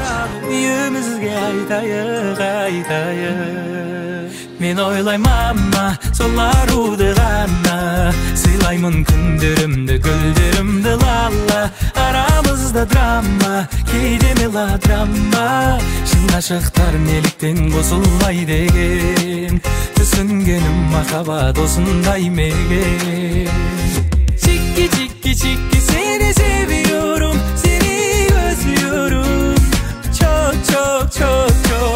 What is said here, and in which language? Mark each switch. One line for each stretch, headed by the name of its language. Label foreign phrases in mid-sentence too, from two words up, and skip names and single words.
Kazakh: Үйімізге айтайық, мен ойлаймама, сол аруды ғана, сыйлаймын күндерімді, гүлдерімді лала, арамызда драма, кейде мелодрама, шын ғашықтар неліктен қосылмай деген, түсінгенім махаббат осындай мекен. Чики, чики, чики,
Turkish: seni seviyorum, seni özlüyorum, çok çok çok çok.